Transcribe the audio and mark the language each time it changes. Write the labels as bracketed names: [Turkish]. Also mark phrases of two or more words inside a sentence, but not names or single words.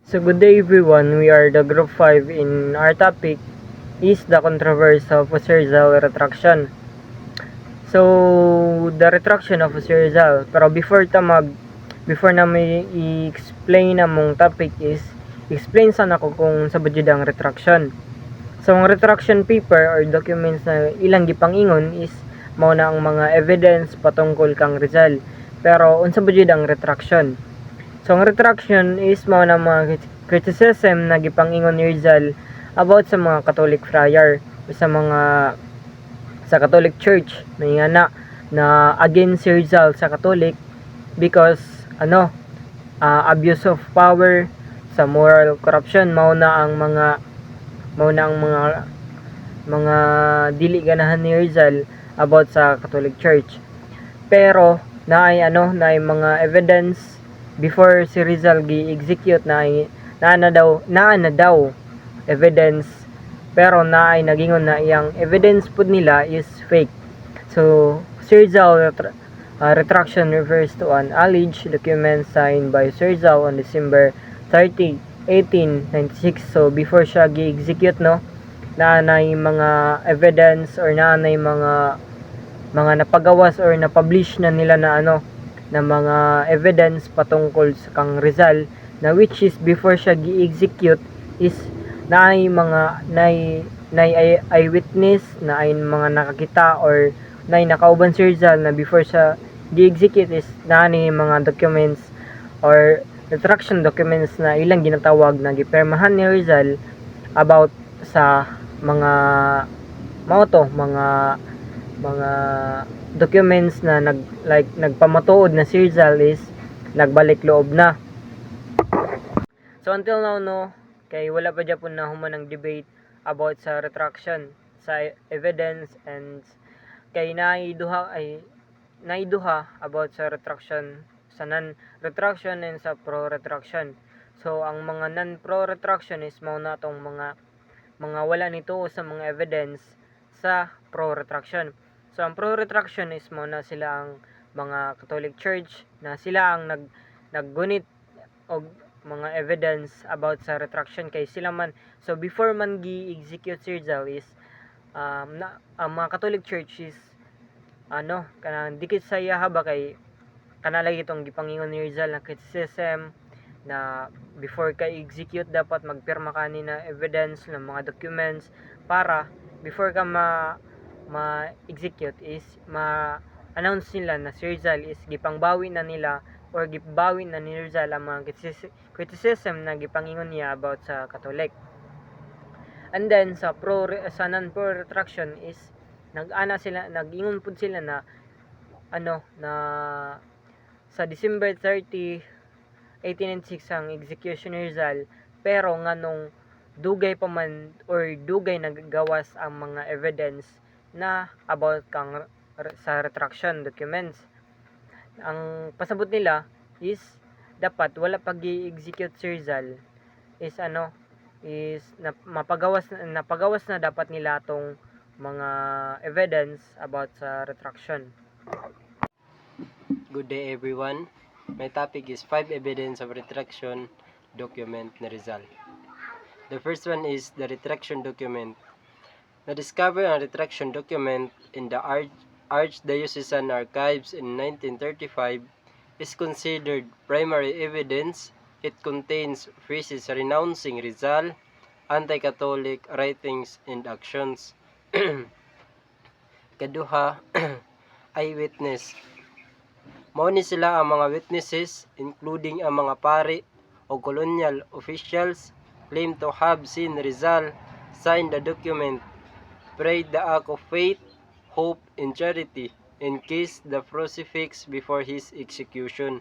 [English] So good day everyone, we are the group 5 in our topic is the controversy of Rizal retraction. So the retraction of Rizal, [Cebuano] pero before na may i-explain na mong topic is explain sana ko kung sa budget ang retraction. So ang [English] retraction paper or documents [Cebuano] na ilang gipangingon is mao na ang mga evidence patungkol kang Rizal. Pero unsa budget ang retraction? So ang retraction is mao na mga criticism na gipangingon ni Rizal about sa mga Catholic friar sa Catholic Church na against si Rizal sa Catholic [English] because abuse of power, [Cebuano] sa [English] moral corruption, [Cebuano] mao na ang mga dili ganahan ni Rizal about sa Catholic Church. Pero naay mga evidence before si Rizal gi-execute naa na daw evidence, pero naay nagingon na iyang evidence pud nila is fake. [English] So si Rizal retraction refers to an alleged document signed by Sir Rizal on December 30, 1896. [Cebuano] So before siya gi-execute, naanay mga evidence or naanay mga napagawas or napublish na nila na mga evidence patungkol sa kang Rizal, na [English] which is [Cebuano] before siya gi-execute is naay mga eyewitness na ay mga nakakita or naay nakauban si Rizal na before siya gi-execute is naani mga documents or [English] retraction documents [Cebuano] na ilang ginatawag na gipirmahan ni Rizal about sa mga mga documents na nagpamatuod na si Rizal is nagbalik loob na. [English] So until now [Cebuano] kay wala pa gyapon na human ang debate about sa retraction sa evidence, and kay naiduha about sa retraction, sa non-retraction and sa pro-retraction. So ang mga non-pro-retraction is mao na tong mga wala nito sa mga evidence sa pro-retraction. So ang pro-retraction is mao na sila ang mga Catholic Church na sila ang naggunit og mga evidence about sa retraction kay sila man. So before man gi-execute si Rizal is ang mga Catholic Church is kanang dikit sa iya ba kay kanalay itong gipangingon ni Rizal na criticism na before ka execute dapat magpirma ka ni na evidence ng mga documents para before ka ma-execute is ma-announce nila na si Rizal is gipangbawi na nila or gibawi na ni Rizal ang mga criticism na gipangingon niya about sa Catholic. [English] And then [Cebuano] sa non-pro retraction is nag-ingon pud sila na na sa December 30, 1896 ang execution ni Rizal, pero nganong dugay pa man or dugay naggawas ang mga evidence na about kang sa [English] retraction documents. [Cebuano] Ang pasabot nila is dapat wala pag i-execute si Rizal is napagawas na dapat nila tong mga evidence about sa retraction. [English] Good day everyone. My topic is 5 evidence of retraction document ni Rizal. The first one is the retraction document. Na-discover ang retraction document in the Archdiocesan Archives in 1935 is considered primary evidence. It contains phrases renouncing Rizal, anti-Catholic writings and actions. [Cebuano] Kaduha, eyewitness. Mao ni sila ang mga witnesses, [English] including [Cebuano] ang mga pari o [English] colonial officials, claim to have seen Rizal sign the document, prayed the act of faith, hope, and charity, and kissed the crucifix before his execution.